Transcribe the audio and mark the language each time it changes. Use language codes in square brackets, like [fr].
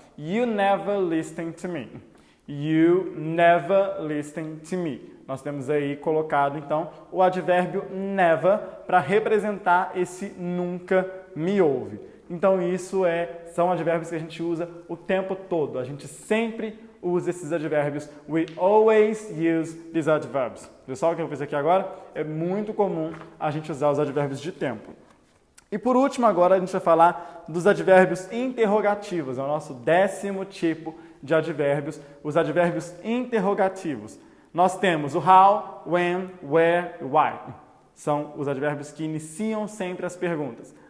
[en] You never listen to me. You never listen to me. [pt] Nós temos aí colocado então o advérbio never para representar esse nunca me ouve. Então isso são advérbios que a gente usa o tempo todo. A gente sempre usa esses advérbios. [en] We always use these adverbs. [pt] Viu só o que eu fiz aqui agora? É muito comum a gente usar os advérbios de tempo. E por último agora a gente vai falar dos advérbios interrogativos. É o nosso 10º tipo de advérbios, os advérbios interrogativos. Nós temos o how, when, where e why. São os advérbios que iniciam sempre as perguntas.